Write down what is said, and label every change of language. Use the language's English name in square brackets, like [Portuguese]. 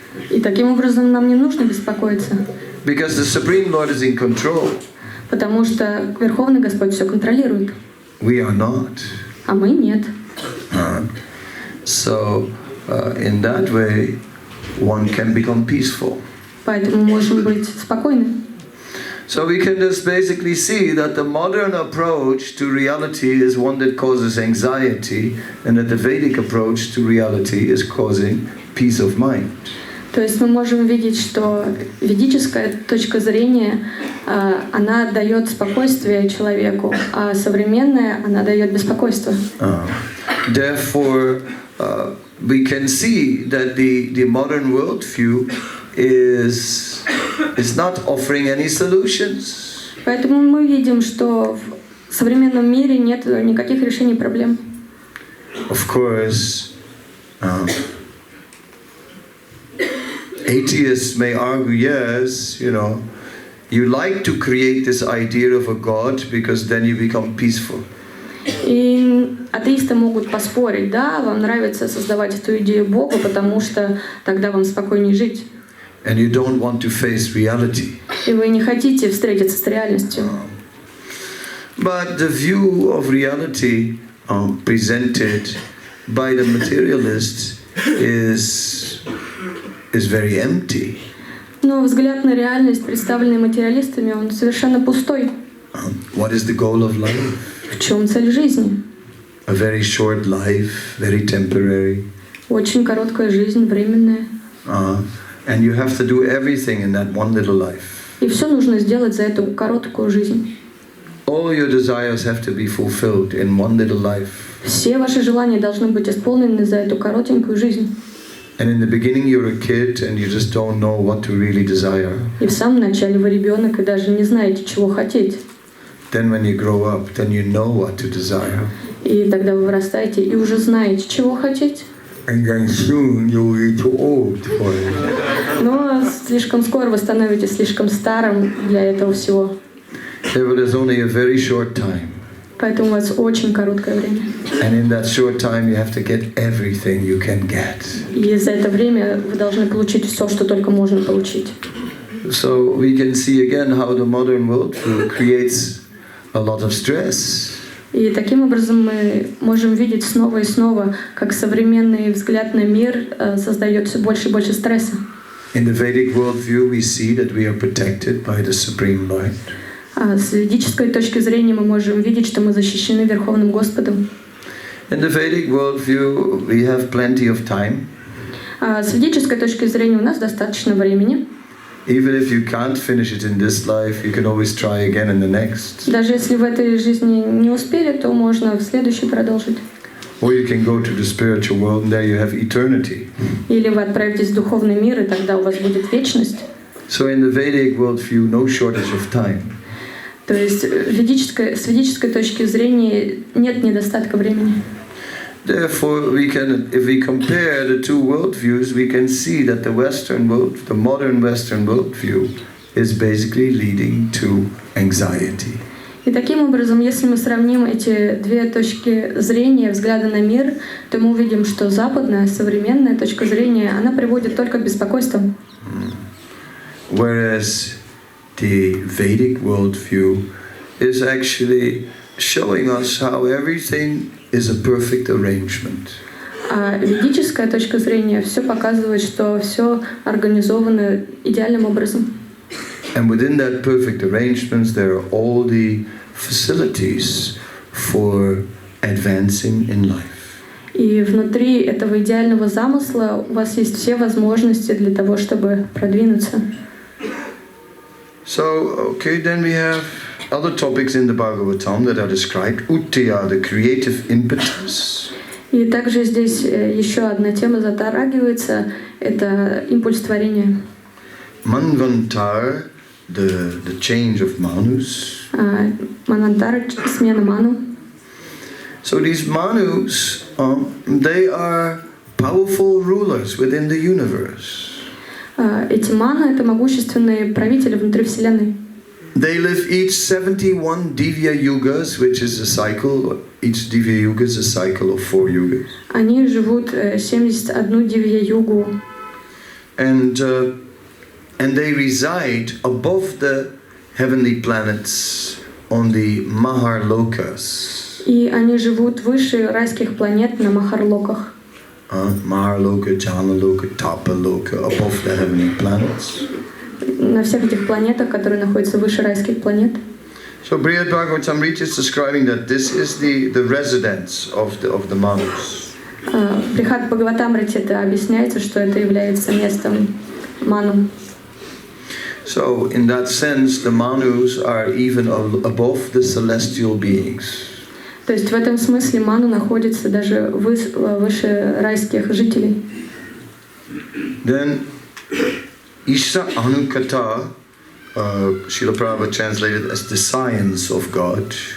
[Russian] И таким образом нам не нужно беспокоиться. [English] Because the Supreme Lord is in control. [Russian] Потому что Верховный Господь все контролирует. [English] We are not. [Russian] А мы нет. [English] So in that way, one can become peaceful. [Russian] Поэтому можем быть спокойны. [English] So we can just basically see that the modern approach to reality is one that causes anxiety, and that the Vedic approach to reality is causing peace of mind. [Russian] То есть мы можем видеть, что ведическая точка зрения, она дает спокойствие человеку, а современная, она дает беспокойство. [English] Therefore, we can see that the modern worldview is not offering any solutions. [Russian] Поэтому мы видим, что в современном мире нет никаких решений проблем. [English] Of course, atheists may argue, yes, you like to create this idea of a God because then you become peaceful. [Russian] И атеисты могут поспорить, да, вам нравится создавать эту идею Бога, потому что тогда вам спокойнее жить. [English] And you don't want to face reality. [Russian] И вы не хотите встретиться с реальностью. [English] But the view of reality presented by the materialists is very empty. [Russian] Но взгляд на реальность, представленный материалистами, он совершенно пустой. [English] What is the goal of life? [Russian] В чем цель жизни? [English] A very short life, very temporary. [Russian] Очень короткая жизнь, временная. [English] And you have to do everything in that one little life. [Russian] И все нужно сделать за эту короткую жизнь. [English] All your desires have to be fulfilled in one little life. [Russian] Все ваши желания должны быть исполнены за эту коротенькую жизнь. [English] And in the beginning you're a kid and you just don't know what to really desire. [Russian] И в самом начале вы ребенок и даже не знаете, чего хотеть. [English] Then when you grow up, then you know what to desire. [Russian] И тогда вы вырастаете и уже знаете, чего хотеть. [English] And then soon you will be too old for it. [Russian] Но слишком скоро вы становитесь слишком старым для этого всего. [English] But it's only a very short time. [Russian] Поэтому у вас очень короткое время. [English] And in that short time you have to get everything you can get. [Russian] И за это время вы должны получить все, что только можно получить. [English] So we can see again how the modern worldview creates a lot of stress. [Russian] И таким образом мы можем видеть снова и снова, как современный взгляд на мир создает все больше и больше стресса. [English] In the Vedic worldview we see that we are protected by the Supreme Lord. [Russian] С ведической точки зрения мы можем видеть, что мы защищены Верховным Господом. [English] In the Vedic worldview we have plenty of time. [Russian] С ведической точки зрения у нас достаточно времени. [English] Even if you can't finish it in this life, you can always try again in the next. [Russian] Даже если в этой жизни не успели, то можно в следующей продолжить. [English] Or you can go to the spiritual world and there you have eternity. [Russian] Или вы отправитесь в духовный мир, и тогда у вас будет вечность. [English] So in the Vedic worldview, no shortage of time. [Russian] То есть с ведической точки зрения нет недостатка времени. [English] Therefore, if we compare the two worldviews, we can see that the modern Western worldview, is basically leading to anxiety. [Russian] И таким образом, если мы сравним эти две точки зрения, взгляда на мир, то мы увидим, что западная, современная точка зрения, она приводит только к беспокойству. [English] Whereas the Vedic worldview is actually showing us how everything is a perfect arrangement. [Russian] А ведическая точка зрения все показывает, что все организовано идеальным образом. [English] And within that perfect arrangements, there are all the facilities for advancing in life. [Russian] И внутри этого идеального замысла у вас есть все возможности для того, чтобы продвинуться. [English] So, okay, then we have other topics in the Bhagavatam that are described. Uttaya, the creative impetus. [Russian] И также здесь еще одна тема затрагивается, это импульс творения. [English] Manvantar, the change of manus. [Russian] Манвантар, смена ману. [English] So these manus, they are powerful rulers within the universe. [Russian] Эти маны — это могущественные правители внутри Вселенной. [English] They live each 71 Divya Yugas, which is a cycle. Each Divya Yuga is a cycle of 4 yugas. [Russian] Они живут 71 дивья-югу. [English] And they reside above the heavenly planets on the Maharlokas. [Russian] И они живут выше райских планет на Махарлоках. [English] Maharloka, Janaloka, Tapaloka, above the heavenly planets. [Russian] на всех этих планетах, которые находятся выше райских планет. [English] So Brihad Bhagavatamrita is describing that this is the residence of the Manus. [Russian] Брихад Бхагаватамрите это объясняется, что это является местом ману. [English] So in that sense, the Manus are even above the celestial beings. [Russian] То есть в этом смысле ману находится даже выше райских жителей. [English] Then Isha Anukata, Srila Prabhupada translated as the science of God.